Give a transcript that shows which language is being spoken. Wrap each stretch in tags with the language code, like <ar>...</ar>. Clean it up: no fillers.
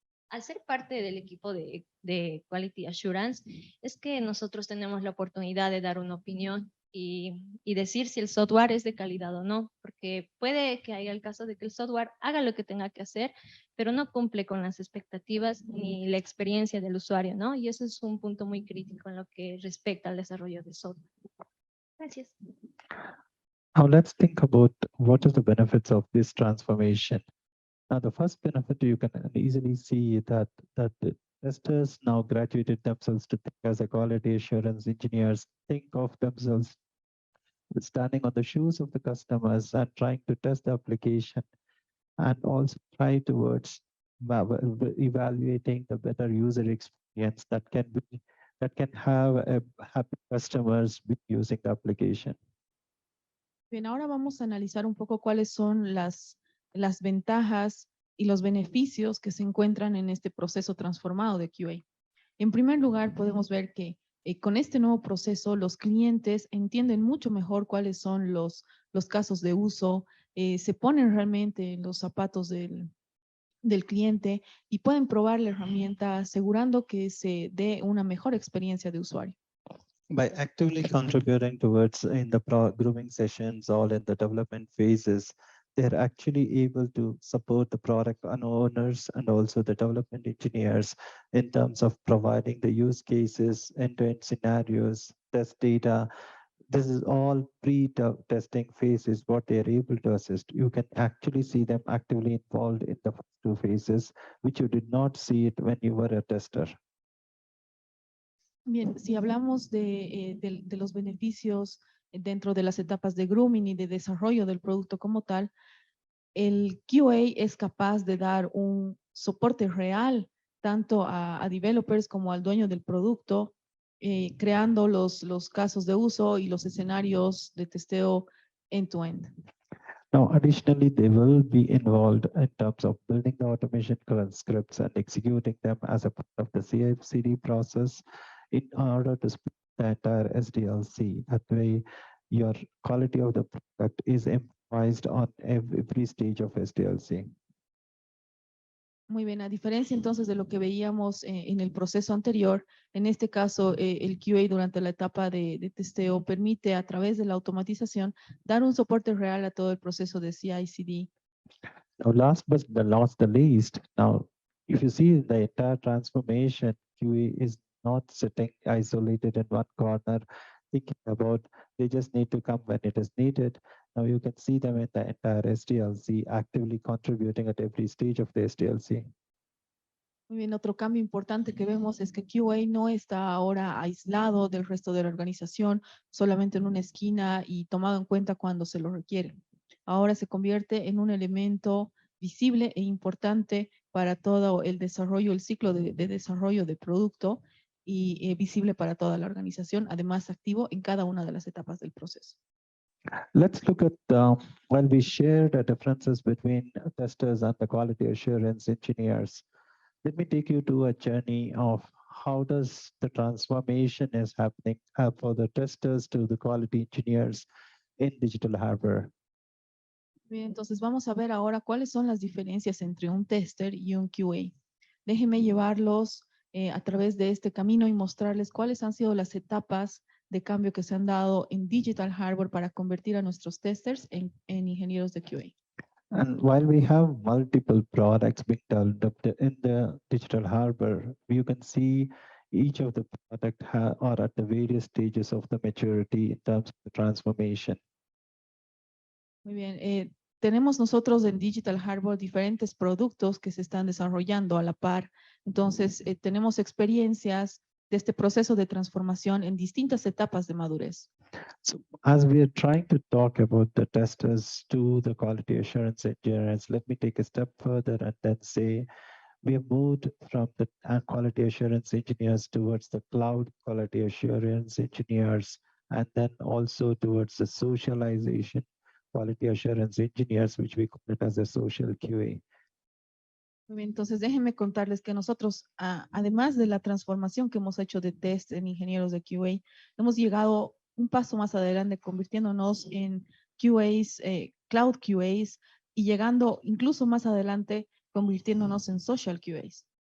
<es>Al ser parte del equipo de Quality Assurance, es que nosotros tenemos la oportunidad de dar una opinión y decir si el software es de calidad o no, porque puede que haya el caso de que el software haga lo que tenga que hacer, pero no cumple con las expectativas ni la experiencia del usuario, ¿no? Y eso es un punto muy crítico en lo que respecta al desarrollo de software. Gracias.</es> <en>Now let's think about what are the benefits of this transformation. Now, the first benefit you can easily see that the testers now graduated themselves to think as a quality assurance engineers, think of themselves standing on the shoes of the customers and trying to test the application, and also try towards evaluating the better user experience that can have a happy customers with using the application.</en> <es>Bien, ahora vamos a analizar un poco cuáles son las ventajas y los beneficios que se encuentran en este proceso transformado de QA. En primer lugar, podemos ver que con este nuevo proceso, los clientes entienden mucho mejor cuáles son los casos de uso, se ponen realmente en los zapatos del cliente y pueden probar la herramienta asegurando que se dé una mejor experiencia de usuario.</es> <en>By actively contributing towards in the grooming sessions or in the development phases, they're actually able to support the product owners and also the development engineers in terms of providing the use cases, end-to-end scenarios, test data. This is all pre-testing phases, what they're able to assist. You can actually see them actively involved in the first two phases, which you did not see it when you were a tester.</en> <es>Bien, si hablamos de los beneficios dentro de las etapas de grooming y de desarrollo del producto como tal, el QA es capaz de dar un soporte real tanto a developers como al dueño del producto, creando los casos de uso y los escenarios de testeo end-to-end.</es> <en>Now, additionally, they will be involved in terms of building the automation scripts and executing them as a part of the CI/CD process in order to speed the entire SDLC. That way, your quality of the product is improvised on every stage of SDLC.</en> <es>Muy bien, a diferencia entonces de lo que veíamos en el proceso anterior, en este caso el QA durante la etapa de testeo permite a través de la automatización dar un soporte real a todo el proceso de CI/CD.</es> <en>Now, last but not the least, now if you see the entire transformation, QA is not sitting isolated in one corner thinking about they just need to come when it is needed. Now you can see them in the entire SDLC actively contributing at every stage of the SDLC.</en> <es>Muy bien, otro cambio importante que vemos es que QA no está ahora aislado del resto de la organización, solamente en una esquina y tomado en cuenta cuando se lo requiere. Ahora se convierte en un elemento visible e importante para todo el desarrollo, el ciclo de desarrollo de producto y visible para toda la organización, además activo en cada una de las etapas del proceso.</es> <en>Let's look at when we share the differences between testers and the quality assurance engineers. Let me take you to a journey of how does the transformation is happening for the testers to the quality engineers in digital hardware.</en> <es>Bien, entonces vamos a ver ahora cuáles son las diferencias entre un tester y un QA. Déjenme llevarlos a través de este camino y mostrarles cuáles han sido las etapas de cambio que se han dado en digital hardware para convertir a nuestros testers en ingenieros de QA.</es> <en>And while we have multiple products being developed in the digital harbor, you can see each of the product are at the various stages of the maturity in terms of the transformation.</en> <es>Muy bien. Tenemos nosotros en Digital Harbor diferentes productos que se están desarrollando a la par. Entonces, tenemos experiencias de este proceso de transformación en distintas etapas de madurez.</es> <en>So as we are trying to talk about the testers to the quality assurance engineers, let me take a step further and then say we have moved from the quality assurance engineers towards the cloud quality assurance engineers, and then also towards the socialization quality assurance engineers, which we call it as a social QA.</en> <es>Muy bien, entonces déjenme contarles que nosotros, además de la transformación que hemos hecho de test en ingenieros de QA, hemos llegado un paso más adelante convirtiéndonos en QAs, cloud QAs y llegando incluso más adelante convirtiéndonos en social QAs.</es>